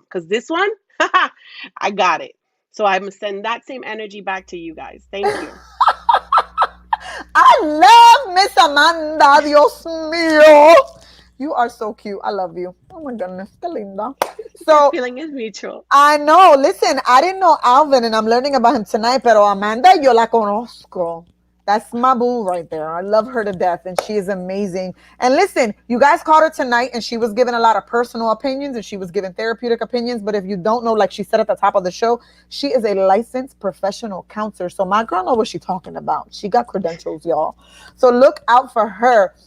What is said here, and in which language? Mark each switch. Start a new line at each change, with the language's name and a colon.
English: Because this one, I got it. So I'm going to send that same energy back to you guys. Thank you. I love Miss Amanda.
Spanish: Dios mío.
English: You are so cute. I love you. Oh my goodness.
Spanish: Qué linda.
English: That So feeling is mutual. I know. Listen, I didn't know Alvin, and I'm learning about him tonight.
Spanish: Pero Amanda, yo la conozco.
English: That's my boo right there. I love her to death, and she is amazing. And listen, you guys caught her tonight, and she was giving a lot of personal opinions, and she was giving therapeutic opinions. But if you don't know, like she said at the top of the show, she is a licensed professional counselor. So my girl knows what she's talking about. She got credentials, y'all. So look out for her.